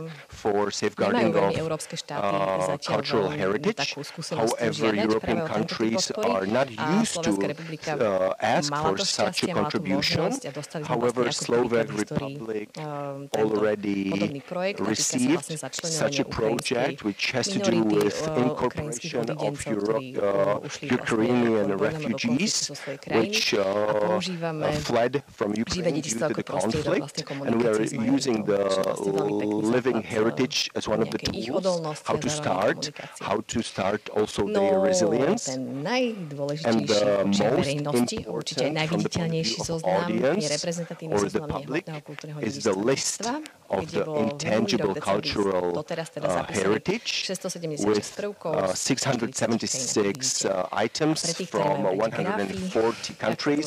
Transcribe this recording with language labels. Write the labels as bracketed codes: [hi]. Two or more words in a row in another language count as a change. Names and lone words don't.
[sk] Nemajú veľmi európske štáty zatiaľ veľmi takú skúsenosť žiadať práve o tento typ podpory a Slovenská republika mala to šťastie, mala tú možnosť a dostali sme vlastne ako prvýkrát v histórii tento podobný projekt a týka sa vlastne začleňovania ukrajinskej minority, ukrajinských odigiencov, ktorí ušli [en] Ukrainian refugees which fled from Ukraine due to the conflict, and we are using the living heritage as one of the tools how to start also their resilience. And the most important from the point of audience or the public is the list of the intangible cultural heritage with 676 items from 140 countries.